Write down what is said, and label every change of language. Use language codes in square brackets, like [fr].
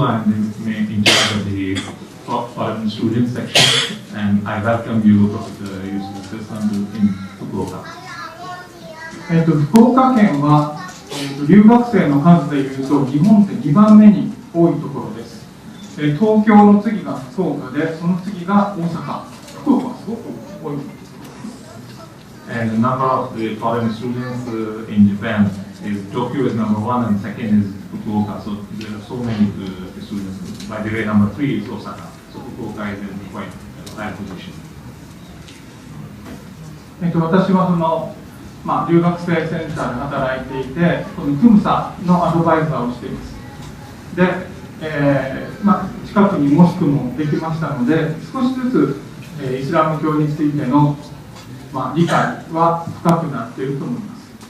[en] I'm in charge of the foreign student section, and I welcome you, Professor Yusuf Estes, in Fukuoka. [ja] 福岡県は、留学生の数でいうと日本で2番目に多いところです。東京の次が福岡で、その次が大阪、福岡はすごく多い。 [en] And the number of the foreign students in Japan is Tokyo is number one, and second is Fukuoka. So there are so many students. By the way, number three is Osaka. So Fukuoka is in quite a high position. [ja] 私は留学生センターで働いていて、このKUMSAのアドバイザーをしています。で、近くにモスクもできましたので、少しずつ、イスラム教についての理解は深くなっていると思います。